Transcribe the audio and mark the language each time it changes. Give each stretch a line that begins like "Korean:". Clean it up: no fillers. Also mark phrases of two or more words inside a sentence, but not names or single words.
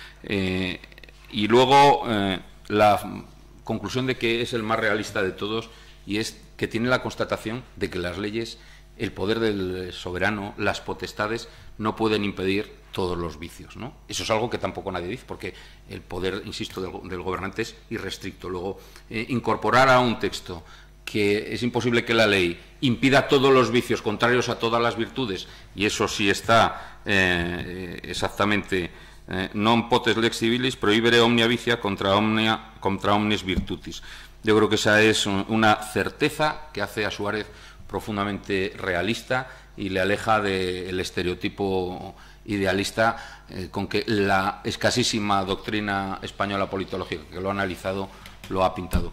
Spanish: Y luego, la conclusión de que es el más realista de todos, y es que tiene la constatación de que las leyes, el poder del soberano, las potestades, no pueden impedir todos los vicios, ¿no? Eso es algo que tampoco nadie dice, porque el poder, insisto, del gobernante es irrestricto. Luego, incorporar a un texto que es imposible que la ley impida todos los vicios contrarios a todas las virtudes, y eso sí está exactamente
Latin: non potes lex civilis prohibere omnia vicia contra omnes virtutis.
Spanish: Yo creo que esa es una certeza que hace a Suárez profundamente realista y le aleja del estereotipo idealista con que la escasísima doctrina española politológica que lo ha analizado lo ha pintado.